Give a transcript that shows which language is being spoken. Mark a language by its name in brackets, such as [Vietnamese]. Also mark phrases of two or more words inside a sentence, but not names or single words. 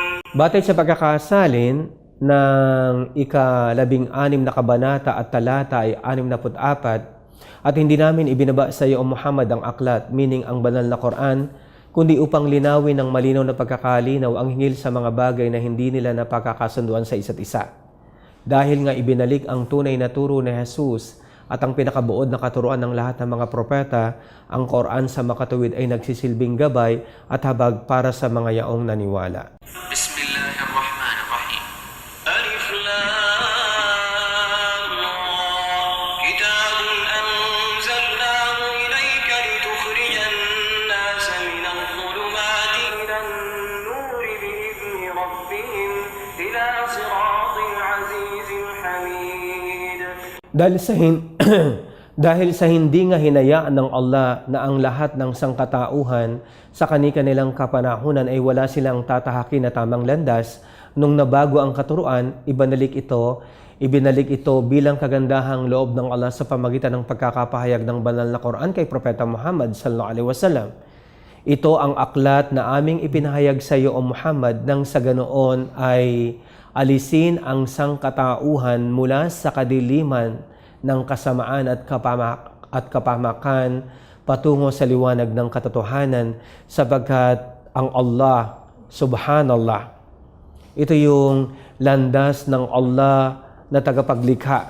[Filipino] Batay sa pagkakasalin ng ika-16 na kabanata at talata ay 64, at hindi namin ibinaba sa iyo, O Muhammad, ang aklat, meaning ang banal na Quran, kundi upang linawin ng malinaw na pagkakalinaw ang hingil sa mga bagay na hindi nila napagkakasunduan sa isa't isa. Dahil nga ibinalik ang tunay na turo ni Jesus at ang pinakabuod na katuruan ng lahat ng mga propeta, ang Quran sa makatuwid ay nagsisilbing gabay at habag para sa mga yaong naniwala. [Arabic] بسم الله الرحمن الرحيم. الر. كتاب أنزلناه إليك لتخرج الناس من الظلمات إلى النور بإذن ربهم إلى صراط العزيز الحميد. [Filipino] Dahil sa hindi nga hinayaan ng Allah na ang lahat ng sangkatauhan sa kani-kanilang kapanahunan ay wala silang tatahakin na tamang landas, nung nabago ang katuruan, ibinalik ito bilang kagandahang loob ng Allah sa pamagitan ng pagkakapahayag ng banal na Quran kay Propeta Muhammad [Arabic] صلى الله عليه وسلم. [Filipino] Ito ang aklat na aming ipinahayag sa iyo, O Muhammad, nang sa ganoon ay alisin ang sangkatauhan mula sa kadiliman ng kasamaan at kapahamakan patungo sa liwanag ng katotohanan, sapagkat ang Allah, subhanallah, ito yung landas ng Allah na tagapaglikha.